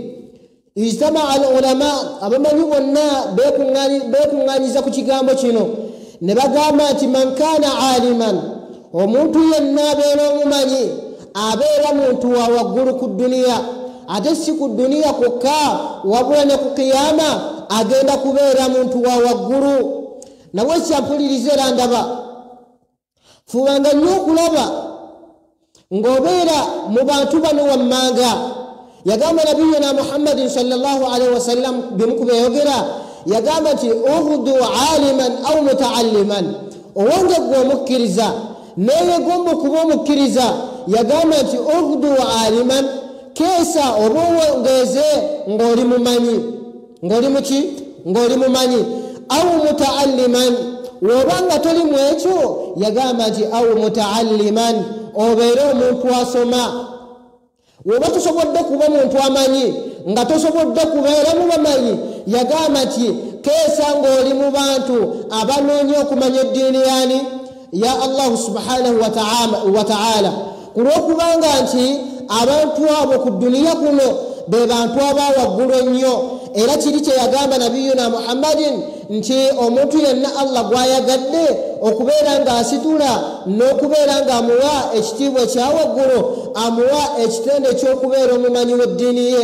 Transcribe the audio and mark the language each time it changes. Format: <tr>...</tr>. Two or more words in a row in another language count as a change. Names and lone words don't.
<ar>اجتمع العلماء,</ar> <lg>abamanyi bonna bekunganyiza ku kigambo kino ne bagamba nti</lg> <ar>من كان عالما,</ar> <lg>omuntu yenna abeera omumanyi abeera muntu wa waggulu ku duniya, ate si ku duniya kwokka wabula ne ku kiyama agenda kubeera muntu wa waggulu. Nawe kyampuliriza era ndaba fubanga nnyo okulaba ng'obeera mu bantu bano wammanga. Yagamba nabiyuna Muhammadin</lg> <ar>صلى الله عليه وسلم</ar> <lg>bimukuba yogera yagamba nti</lg> <ar>اغدُ عالما أو متعلما,</ar> <lg>owange gwe omukkiriza neeyegomba okuba omukkiriza. Yagamba nti</lg> <ar>اغدُ عالما,</ar> <lg>keesa oba owongeze ng'oli mumanyi, ng'oli muki, ng'oli mumanyi.</lg> <ar>أو متعلما,</ar> <lg>wobanga toli mu ekyo yagamba nti</lg> <ar>أو متعلما,</ar> <lg>obeere omuntu asoma. Woba tosobodde kuba muntu amanyi nga tosobodde kubeera mu bamanyi, yagamba nti keesa ng'oli mu bantu abanoonya okumanya eddiini yani ya Allah</lg> <ar>سبحانه وتعالى.</ar> <lg>Kulwokubanga nti abantu abo ku duniya kuno be bantu abawaggulu ennyo, era kiri kye yagamba nabiyuna Muhammadin nti omuntu yenna Allah gwayagadde okubeera nga asitula n'okubeera nga amuwa ekitiibwa ekyawaggulu, amuwa ekitende ky'okubeera omumanyi w'eddiini ye.</lg>